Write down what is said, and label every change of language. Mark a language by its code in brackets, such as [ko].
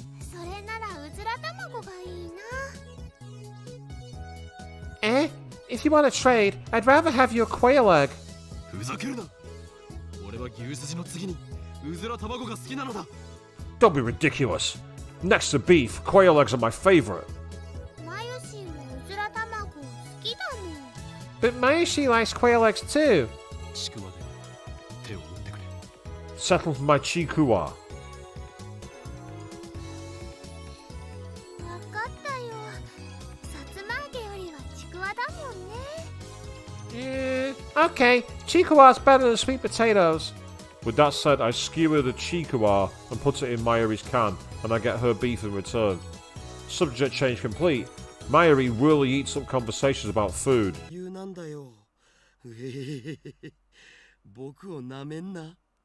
[ja] それならうずら卵がいいな。 [en] If you want to trade, I'd rather have your quail egg. [ja] ふざけるな。俺は牛すじの次にうずら卵が好きなのだ。 [en] Don't be ridiculous. Next to beef, quail eggs are my favorite. [ja] マユシもうずら卵好きだもん。 [en] But Mayushi likes quail eggs too. [ja] ちくわで手を打ってくれ。 [en] Settle for my chikuwa. [ja] わかったよ。さつま揚げよりはちくわだもんね。 [en] Okay, chikuwa's better than sweet potatoes. With that said, I skewer the chikuwa and put it in Mayuri's can, and I get her beef in return. Subject change complete. Mayuri really eats up conversations about food. [ja] 言うなんだよ。うへへへへ。僕をなめんな。